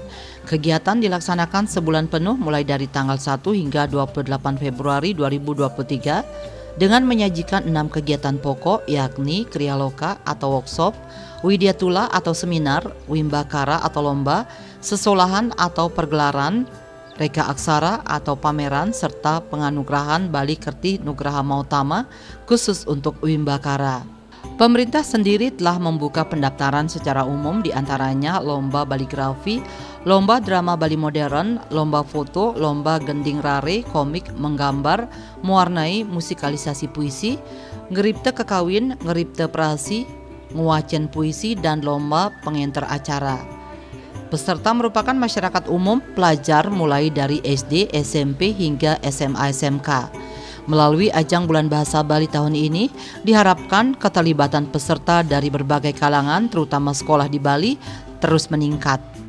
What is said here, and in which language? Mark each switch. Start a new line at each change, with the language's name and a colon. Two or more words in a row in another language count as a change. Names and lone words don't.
Indonesian: Kegiatan dilaksanakan sebulan penuh mulai dari tanggal 1 hingga 28 Februari 2023 dengan menyajikan 6 kegiatan pokok yakni Krialoka atau workshop, Widyatula atau seminar, Wimbakara atau lomba, Sesolahan atau pergelaran, Reka Aksara atau pameran, serta penganugerahan Bali Kertih Nugraha Mautama khusus untuk Wimbakara. Pemerintah sendiri telah membuka pendaftaran secara umum diantaranya lomba baligrafi, lomba drama Bali modern, lomba foto, lomba
Balinese: gending rare,
Indonesian: komik, menggambar, mewarnai, musikalisasi puisi,
Balinese: ngeripte kekawin, ngeripte prasi, nguacen puisi,
Indonesian: dan lomba pengenter acara. Peserta merupakan masyarakat umum, pelajar mulai dari SD, SMP hingga SMA SMK. Melalui ajang Bulan Bahasa Bali tahun ini, diharapkan keterlibatan peserta dari berbagai kalangan, terutama sekolah di Bali, terus meningkat.